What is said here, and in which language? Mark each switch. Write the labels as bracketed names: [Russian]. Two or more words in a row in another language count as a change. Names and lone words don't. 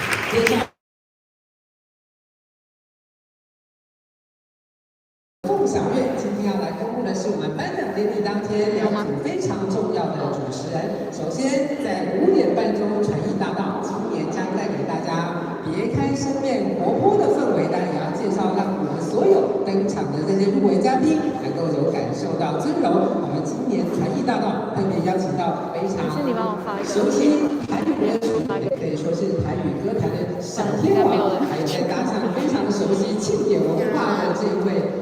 [Chinese] 共享月今天要来公布的是我们颁奖典禮當天兩組非常重要的主持人。首先，在5點半鐘傳藝大道，今年將帶給大家別開生面活潑的氛圍，當然也要介紹讓我們所有登場的這些入圍嘉賓能夠有感受到尊榮。我們今年傳藝大道特別邀請到非常熟悉台語歌曲，也可以說是台語歌壇的小天王，還有再搭上非常熟悉慶典文化的這位。